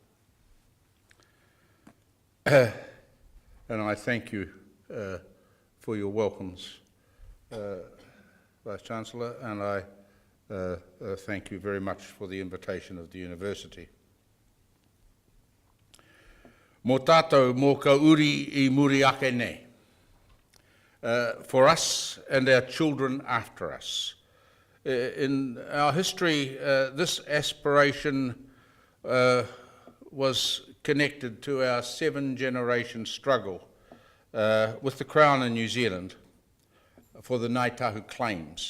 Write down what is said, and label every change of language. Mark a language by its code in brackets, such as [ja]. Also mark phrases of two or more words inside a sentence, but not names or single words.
[en] And I thank you for your welcomes, Vice Chancellor, and I thank you very much for the invitation of the University. [mi] Mō tātou mō ka uri I muri ake nei. [en] For us and our children after us. In our history, this aspiration was connected to our 7-generation struggle with the Crown in New Zealand for the Ngāi Tahu claims.